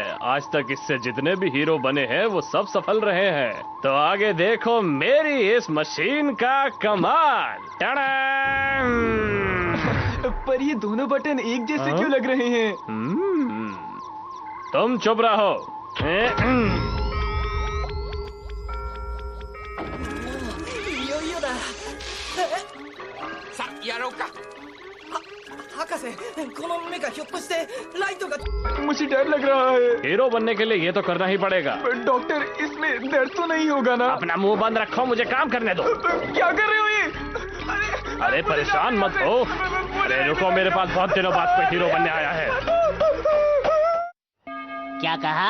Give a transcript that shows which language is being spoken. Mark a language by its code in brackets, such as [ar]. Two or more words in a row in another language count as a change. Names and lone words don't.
[hi] आज तक इससे जितने भी हीरो बने हैं वो सब सफल रहे हैं। तो आगे देखो मेरी इस मशीन का कमाल। टड़ांग! पर ये दोनों बटन एक जैसे क्यों लग रहे हैं? तुम चुप रहो। [ja] いよいよだ。さあやろうか。博士、このメカひょっとしてライトが。 [hi] मुझे डर लग रहा है। हीरो बनने के लिए ये तो करना ही पड़ेगा। डॉक्टर, इसमें दर्द तो नहीं होगा ना? अपना मुंह बंद रखो, मुझे काम करने दो। क्या कर रहे हो ये? अरे परेशान मत हो। अरे रुको, मेरे पास बहुत दिनों बाद कोई हीरो बनने आया है। क्या कहा?